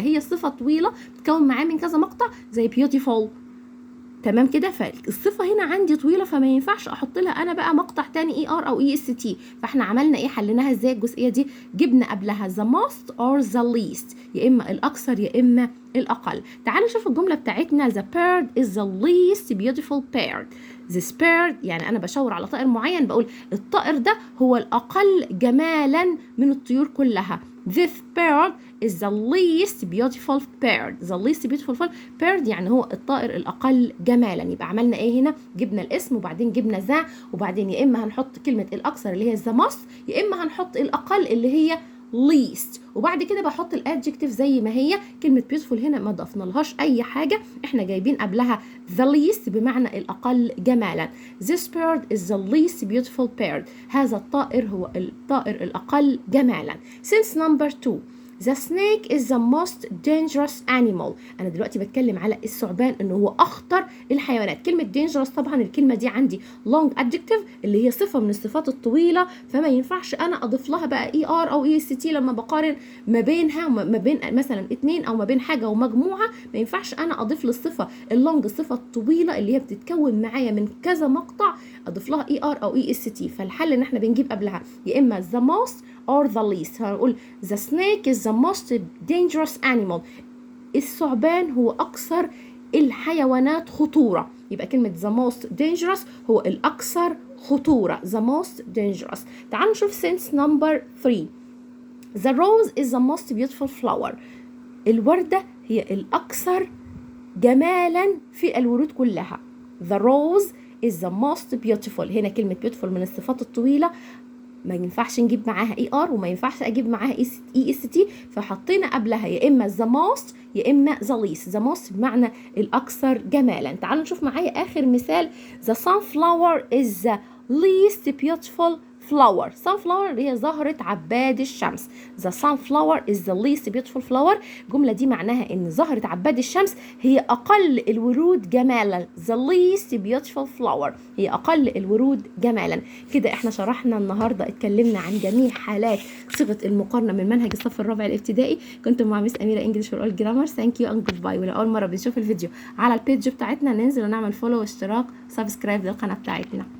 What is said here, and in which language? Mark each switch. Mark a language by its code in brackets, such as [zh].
[ar] هي الصفة طويلة بتكون معاه من كذا مقطع زي beautiful، تمام كده. فالصفة هنا عندي طويلة فما ينفعش احط لها انا بقى مقطع تاني ER او EST. فاحنا عملنا ايه؟ حليناها ازاي الجزئية دي؟ جبنا قبلها [en] the most or the least، [ar] يا اما الاكثر يا اما الاقل. تعالوا نشوف الجملة بتاعتنا. [en] the bird is the least beautiful bird. this bird [ar] يعني انا بشاور على طائر معين بقول الطائر ده هو الاقل جمالا من الطيور كلها. [en] this bird is the least beautiful bird. the least beautiful bird [ar] يعني هو الطائر الأقل جمالا. يبقى عملنا إيه هنا؟ جبنا الاسم وبعدين جبنا ذا، وبعدين يا إما هنحط كلمة الأكثر اللي هي the most، يا إما هنحط الأقل اللي هي least، وبعد كده بحط الادجكتيف زي ما هي. كلمة beautiful هنا ما ضفنا لهاش أي حاجة، إحنا جايبين قبلها the least بمعنى الأقل جمالا. [en] This bird is the least beautiful bird. [ar] هذا الطائر هو الطائر الأقل جمالا. [en] Since number 2 The snake is the most dangerous animal. [ar] أنا دلوقتي بتكلم على الثعبان إنه هو أخطر الحيوانات. كلمة dangerous طبعا الكلمة دي عندي long adjective اللي هي صفة من الصفات الطويلة، فما ينفعش أنا أضيف لها بقى ER أو EST لما بقارن ما بينها وما بين مثلا اتنين أو ما بين حاجة ومجموعة. ما ينفعش أنا أضيف للصفة اللونج الصفة الطويلة اللي هي بتتكون معايا من كذا مقطع أضيف لها ER أو EST. فالحل إن إحنا بنجيب قبلها يا إما [en] the most or the least. [ar] هنقول [en] the snake is the most dangerous animal. [ar] الثعبان هو أكثر الحيوانات خطورة. يبقى كلمة [en] the most dangerous [ar] هو الأكثر خطورة. [en] the most dangerous. [ar] تعالوا نشوف [en] sense number 3. The rose is the most beautiful flower. [ar] الوردة هي الأكثر جمالا في الورود كلها. [en] The rose is the most beautiful. [ar] هنا كلمة beautiful من الصفات الطويلة ما ينفعش نجيب معاها ER وما ينفعش أجيب معاها EST، فحطينا قبلها يا إما the most يا إما the least. the most بمعنى الأكثر جمالا. تعالوا نشوف معايا آخر مثال. [en] The sunflower is the least beautiful flower. [ar] sunflower هي زهرة عباد الشمس. [en] The sunflower is the least beautiful flower. [ar] الجملة دي معناها إن زهرة عباد الشمس هي أقل الورود جمالا. [en] The least beautiful flower [ar] هي أقل الورود جمالا. كده إحنا شرحنا النهاردة، اتكلمنا عن جميع حالات صيغة المقارنة من منهج الصف الرابع الابتدائي. كنت مع مس أميرة انجلش فور اول جرامر. ثانك يو اند جود باي. ولو أول مرة بنشوف الفيديو على البيج بتاعتنا ننزل ونعمل فولو واشتراك سبسكرايب للقناة بتاعتنا.